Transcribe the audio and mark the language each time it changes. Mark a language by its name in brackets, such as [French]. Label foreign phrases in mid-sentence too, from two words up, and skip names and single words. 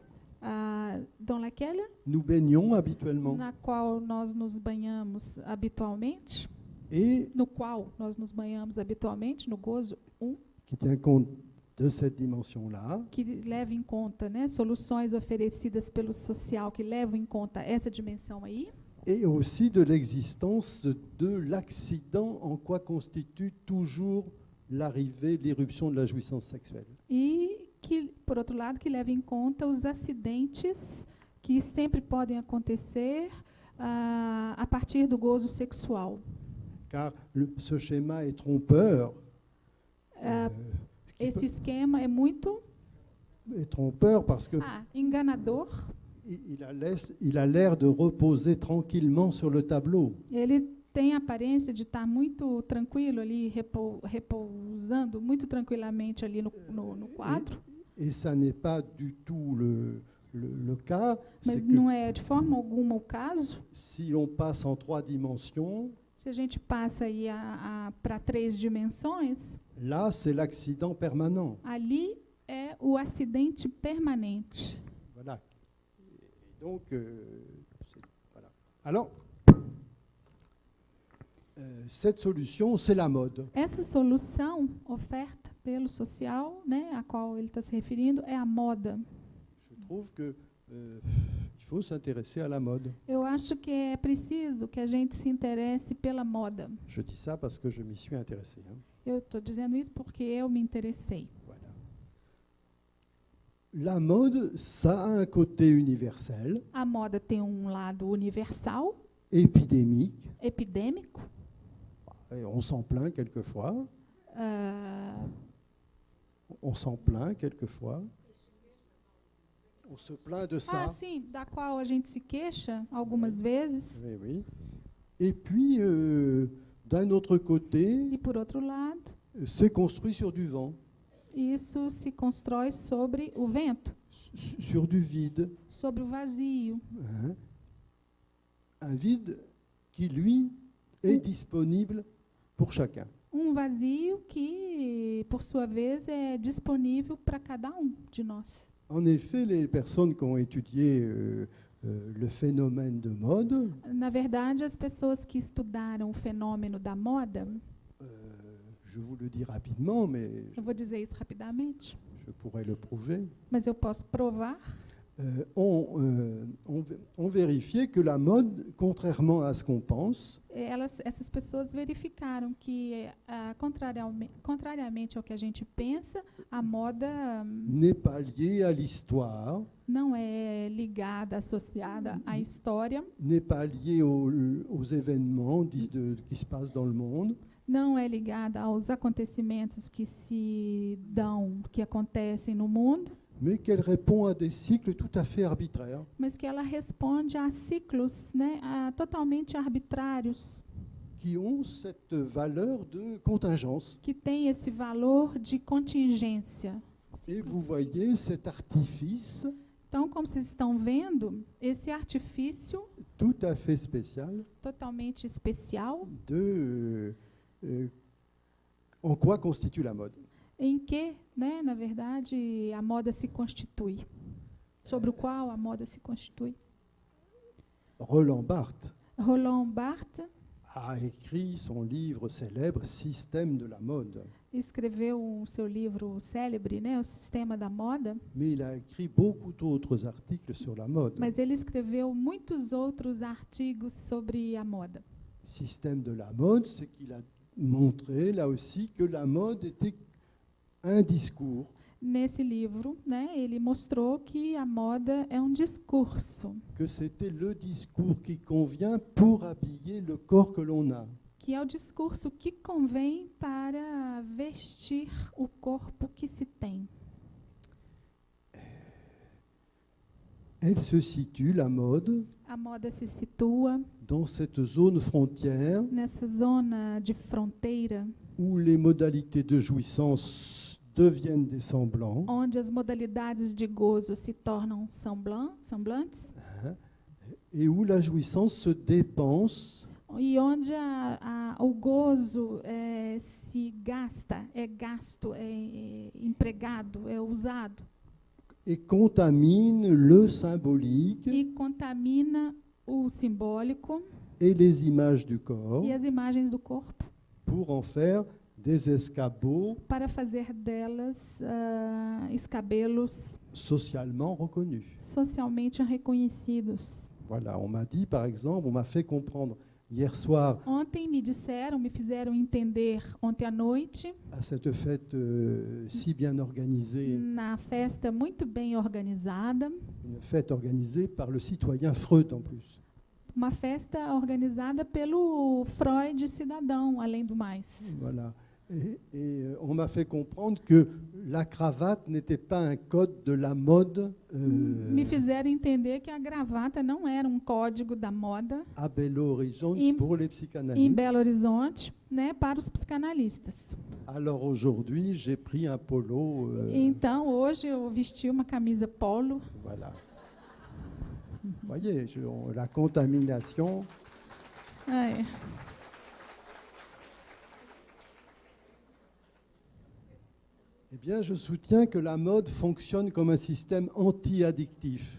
[French] dans laquelle, Nous baignons habituellement. [Portuguese] na qual nós nos banhamos habitualmente, [French] Et [Portuguese] no qual nós nos banhamos habitualmente, no gozo [French] qui tient compte de cette dimension-là, [Portuguese] que leva em conta, né, soluções oferecidas pelo social que levam em conta essa dimensão aí, [French] et aussi de l'existence de l'accident en quoi constitue toujours l'arrivée, l'irruption de la jouissance sexuelle. [Portuguese] e que, por outro lado, que leva em conta os acidentes que sempre podem acontecer a partir do gozo sexual. [French] Car ce schéma est trompeur. [Portuguese] Esse esquema é muito [French] Est trompeur parce que [Portuguese] enganador. [French] il a l'air de reposer tranquillement sur le tableau. [Portuguese] Ele tem a aparência de estar muito tranquilo ali, repousando muito tranquilamente ali no quadro, [French] Et ça n'est pas du tout le cas. [Portuguese] mas [French] C'est que [Portuguese] não é de forma alguma o caso. [French] si l'on passe en 3 dimensions, [Portuguese] Se a gente passa aí para 3 dimensões, [French] là, c'est l'accident permanent. [Portuguese] ali é o acidente permanente. [French] Voilà. Et donc, voilà. Alors, cette solution, c'est la mode. [Portuguese] Essa solução oferta pelo social, né, a qual ele está se referindo, é a moda. [French] Je trouve que il faut s'intéresser à la mode. [Portuguese] Eu acho que é preciso que a gente se interesse pela moda. [French] Je dis ça parce que je m'y suis intéressé. Hein. [Portuguese] Eu estou dizendo isso porque eu me interessei. [French] Voilà. La mode, ça a un côté universel, [Portuguese] A moda tem um lado universal, [French] épidémique. [Portuguese] epidêmico. [French] Et on s'en plaint quelquefois. Ah, On s'en plaint quelquefois. On se plaint de ça. [Portuguese] sim, da qual a gente se queixa algumas vezes. [French] Oui, oui. Et puis, d'un autre côté, [Portuguese] E, por outro lado, [French] c'est construit sur du vent, [Portuguese] isso se constrói sobre o vento, [French] sur du vide. [Portuguese] sobre o vazio. [French] Hein. Un vide qui, lui, est disponible pour chacun. [Portuguese] Vazio que, por sua vez, é disponível para cada de nós. [French] En effet, les personnes qui ont étudié le phénomène de mode, [Portuguese] Na verdade, as pessoas que estudaram o fenômeno da moda, [French] je vous le dis rapidement, mais [Portuguese] eu vou dizer isso rapidamente, [French] je pourrais le prouver, [Portuguese] mas eu posso provar, [French] ont vérifié que la mode, contrairement à ce qu'on pense, [Portuguese] essas pessoas verificaram que, contrariamente ao que a gente pensa, a moda [French] n'est pas liée à l'histoire, [Portuguese] não é ligada, associada à história, [French] n'est pas liée aux événements qui se passent dans le monde, [Portuguese] não é ligada aos acontecimentos que acontecem no mundo, [French] mais qu'elle répond à des cycles tout à fait arbitraires. [Portuguese] mas que ela responde a ciclos, né, totalmente arbitrários, [French] Qui ont cette valeur de contingence. [Portuguese] que tem esse valor de contingência. [French] Et vous voyez cet artifice [Portuguese] Então, como vocês estão vendo, esse artifício [French] tout à fait spécial [Portuguese] totalmente especial, [French] de en quoi constitue la mode. [Portuguese] em que, né, na verdade, a moda se constitui, sobre o qual a moda se constitui. [French] Roland Barthes [Portuguese] Roland Barthes [French] a écrit son livre célèbre Système de la mode, [Portuguese] escreveu o seu livro célebre, né, O Sistema da Moda, [French] mais il a écrit beaucoup d'autres articles sur la mode. [Portuguese] mas ele escreveu muitos outros artigos sobre a moda. [French] Système de la mode, c'est qu'il a montré là aussi que la mode était un discours [Portuguese] Nesse livro, né, ele mostrou que a moda é discurso, [French] que c'était le discours qui convient pour habiller le corps que l'on a. [Portuguese] que é o discurso que convém para vestir o corpo que se tem. [French] Elle se situe, la mode, [Portuguese] A moda se situa [French] dans cette zone frontière [Portuguese] nessa zona de fronteira, [French] où les modalités de jouissance deviennent des semblants, [Portuguese] onde as modalidades de gozo se tornam semblantes, [French] et où la jouissance se dépense [Portuguese] e onde o gozo se gasta, é gasto, é empregado, é usado, [French] et contamine le symbolique [Portuguese] e contamina o simbólico [French] et les images du corps [Portuguese] e as imagens do corpo, [French] pour en faire des escabeaux [Portuguese] para fazer delas escabelos [French] socialement reconnus. [Portuguese] socialmente reconhecidos. [French] Voilà, on m'a dit par exemple, on m'a fait comprendre hier soir [Portuguese] Ontem me fizeram entender, ontem à noite, [French] à cette fête si bien organisée, [Portuguese] na festa muito bem organizada, [French] une fête organisée par le citoyen Freud en plus. [Portuguese] uma festa organizada pelo Freud cidadão, além do mais. [French] Voilà. Et on m'a fait comprendre que la cravate n'était pas un code de la mode [Portuguese] Me fizeram entender que a gravata não era código da moda [French] à Belo Horizonte [Portuguese] Em- [French] pour les [Portuguese] em [French] psychanalystes. [Portuguese] Belo Horizonte, né, para os psicanalistas. [French] Alors aujourd'hui, j'ai pris un polo. [Portuguese] Então, hoje eu vesti uma camisa polo. [French] Voilà. Vous voyez, la contamination. [Portuguese] É, [French] Eh bien, je soutiens que la mode fonctionne comme un système anti-addictif.